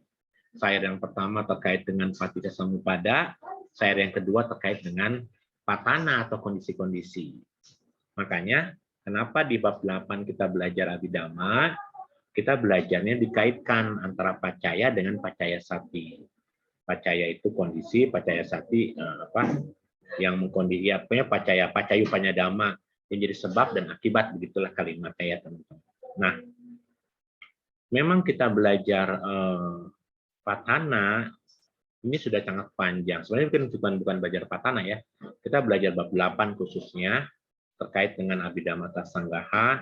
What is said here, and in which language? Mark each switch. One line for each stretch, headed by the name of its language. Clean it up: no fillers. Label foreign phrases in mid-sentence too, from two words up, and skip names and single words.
Indonesian: Syair yang pertama terkait dengan Paticca Samuppada, syair yang kedua terkait dengan patana atau kondisi-kondisi. Makanya kenapa di bab 8 kita belajar abhidhamma, kita belajarnya dikaitkan antara pacaya dengan
Pali: pacaya sati.
Indonesian: Pacaya itu kondisi,
Pali: pacaya sati
Indonesian: yang mengkondisi
Pali: pacayupanya dhamma
Indonesian: yang jadi sebab dan akibat, begitulah kalimatnya ya teman-teman. Nah, memang kita belajar patana ini sudah sangat panjang. Sebenarnya bukan belajar patana ya. Kita belajar bab 8 khususnya terkait dengan Abhidhamma Sanggaha.